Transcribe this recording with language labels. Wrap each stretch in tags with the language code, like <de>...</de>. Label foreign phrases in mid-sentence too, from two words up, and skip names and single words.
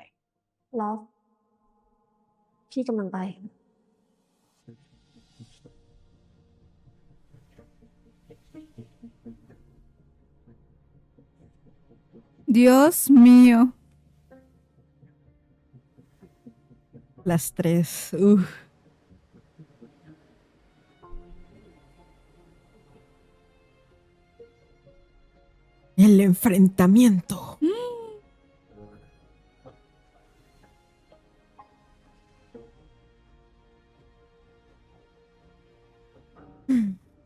<th>แล้ว พี่กำลังไป</th> <es>Dios mío. Las tres. Uf. El enfrentamiento. Mm.</es>